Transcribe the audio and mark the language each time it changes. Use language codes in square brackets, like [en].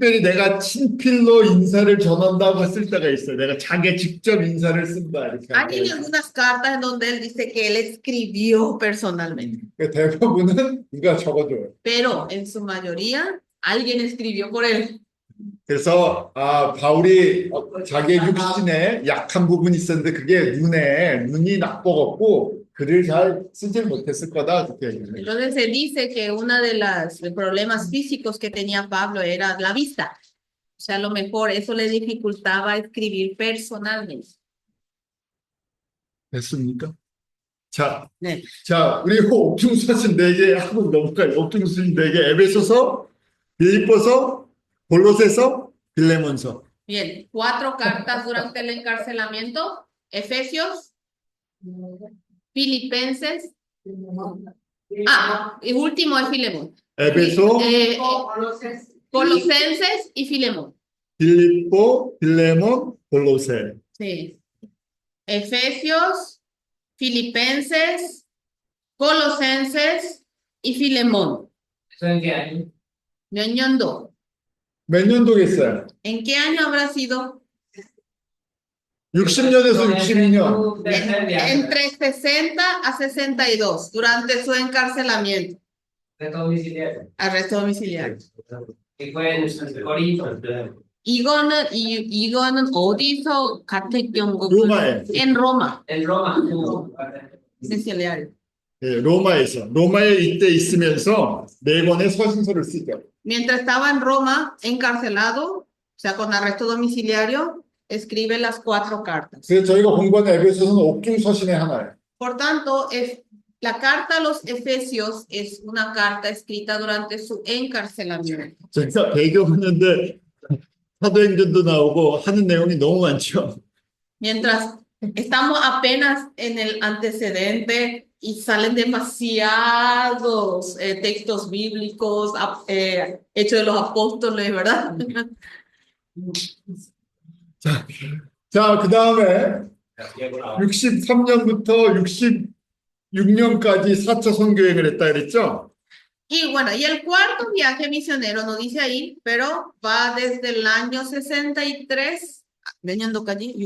[ko] 내가 친필로 인사를 전한다고 했을 때가 있어요. 내가 자기 직접 인사를 쓴다 이렇게. [es] Hay algunas cartas en donde él dice que él escribió personalmente, [ko] 대부분은 누가 적어줘요. [es] pero en su mayoría alguien escribió por él. [ko] 그래서 바울이 자기의 육신에 약한 부분이 있었는데 그게 눈이 나빠갖고 글을 잘 쓰질 못했을 거다 그렇게 얘기해요. [es] Entonces se dice que uno de los problemas físicos que tenía Pablo era la vista. O sea, a lo mejor eso le dificultaba escribir personalmente. [ko] 됐습니까? 자, 네. 우리 옥중서신 4개 하고 넘어가요. 옥중서신 4개, 에베소서, 빌립보서, 골로새서, 빌레몬서. [es] Bien, 4 cartas durante el encarcelamiento: Efesios, Filipenses. El último es Filemón. [ko] 에베소, [es] Colosenses y Filemón. [ko] 빌립보, 빌레몬, 골로새. [es] Sí. Efesios, Filipenses, Colosenses y Filemón. ¿Eso en qué año? ñoñondo. [ko] 몇 년도겠어요? [es] ¿En qué año habrá sido? [ko] 60년에서 62년. [es] Tercer viaje. Entre 60 a 62, durante su encarcelamiento, Arresto domiciliario. arresto domiciliario. Que fue en Corinto. [ko] 이거는 어디서 같은 로마에. [es] En Roma, En Roma. domiciliario. [ko] 예, 로마에 이때 있으면서 4권의 서신서를 쓰죠. [es] Mientras estaba en Roma, encarcelado, o sea, con arresto domiciliario, escribe las 4 cartas. [ko] 그래서 저희가 공부하는 에베소서는 옥중서신의 하나예요. [es] Por tanto, la carta a los Efesios es una carta escrita durante su encarcelamiento. [ko] 제가 배경했는데 사도행전도 나오고 하는 내용이 너무 많죠. [es] Mientras estamos apenas en el antecedente y salen demasiados textos bíblicos, Hechos de los Apóstoles, ¿verdad? [ko] 자, 그 다음에 63년부터 66년까지 4차 선교행을 했다 그랬죠? [es] Y bueno, y el cuarto viaje misionero no dice ahí, pero va desde el año 63, [ko] 몇 년도까지?